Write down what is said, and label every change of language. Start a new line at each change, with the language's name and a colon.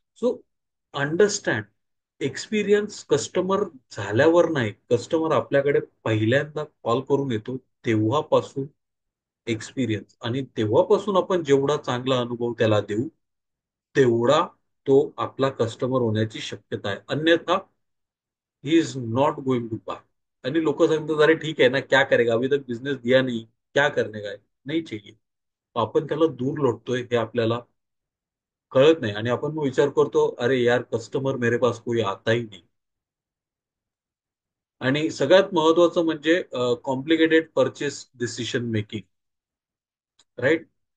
Marathi: So understand, experience customer झाल्यावर नाही, customer आपल्याकडे पहिल्यांदा कॉल करून येतो तेव्हापासून एक्सपिरियन्स, आणि तेव्हापासून आपण जेवढा चांगला अनुभव त्याला देऊ, तेवढा तो आपला कस्टमर होण्याची शक्यता आहे.
English: अन्यथा he is not going to buy.
Marathi: आणि लोक सांगतात, अरे ठीक आहे ना,
Hindi: क्या करेगा, अभी तक बिझनेस दिया नहीं, क्या करने का है, नहीं चाहिए.
Marathi: आपण त्याला दूर लोटतोय हे आपल्याला कळत नाही, आणि आपण मग विचार करतो,
Hindi: अरे यार, कस्टमर मेरे पास कोई आता ही नहीं.
Marathi: आणि सगळ्यात महत्वाचं म्हणजे
English: Complicated purchase decision making.
Marathi: Right.